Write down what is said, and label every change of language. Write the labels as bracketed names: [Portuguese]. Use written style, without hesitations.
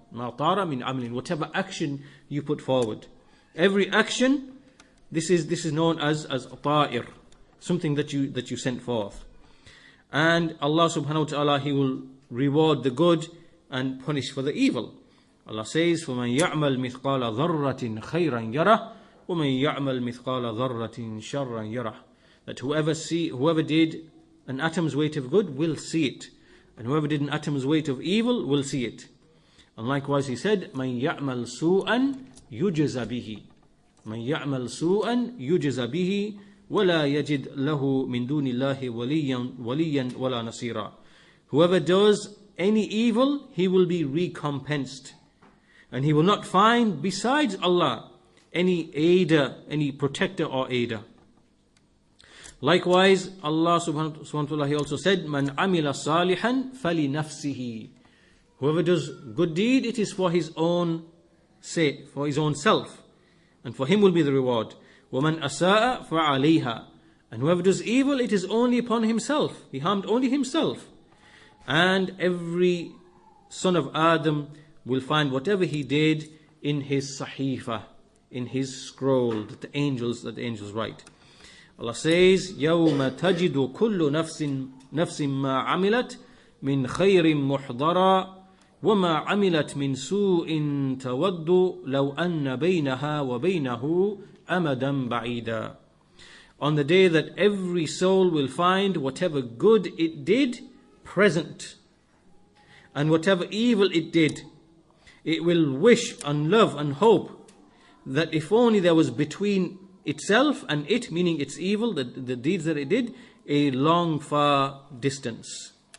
[Arabic] Ma tara min amalin. [English] Whatever action you put forward. Every action, this is known as ta'ir. Something that you sent forth. And Allah subhanahu wa ta'ala, He will reward the good and punish for the evil. Allah says, [Arabic] فَمَنْ يَعْمَلْ مِثْقَالَ ذَرَّةٍ خَيْرًا يَرَهُ وَمَنْ يَعْمَلْ مِثْقَالَ ذَرَّةٍ شَرًّا يَرَهُ. [English] That whoever did an atom's weight of good will see it. And whoever did an atom's weight of evil will see it. And likewise He said, [Arabic] مَنْ يَعْمَلْ سُوءًا يُجْزَ بِهِ. مَنْ يَعْمَلْ سُوءًا يُجْزَ بِهِ وَلَا يَجِدْ لَهُ مِنْ دُونِ اللَّهِ وَلِيًّا وَلَا نَصِيرًا. [English] Whoever does any evil, he will be recompensed. And he will not find besides Allah any aider, any protector or aider. Likewise, Allah subhanahu wa ta'ala, He also said, [Arabic] مَنْ عَمِلَ صَالِحًا فَلِنَفْسِهِ. [English] Whoever does good deed, it is for his own sake, for his own self. And for him will be the reward. [Arabic] وَمَنْ أَسَاءَ فَعَلَيْهَا. [English] And whoever does evil, it is only upon himself. He harmed only himself. And every son of Adam will find whatever he did in his sahifa, in his scroll that the angels write. Allah says, [Arabic] يَوْمَ تَجِدُ كُلُّ نَفْسٍ مَا عَمِلَتْ مِنْ خَيْرٍ مُحْضَرًا وَمَا عَمِلَتْ مِنْ سُوءٍ تَوَدُّ لَوْ أَنَّ بَيْنَهَا وَبَيْنَهُ أَمَدًا بَعِيدًا. [English] On the day that every soul will find whatever good it did present, and whatever evil it did, it will wish and love and hope that if only there was between itself and it, meaning its evil, the deeds that it did, a long far distance.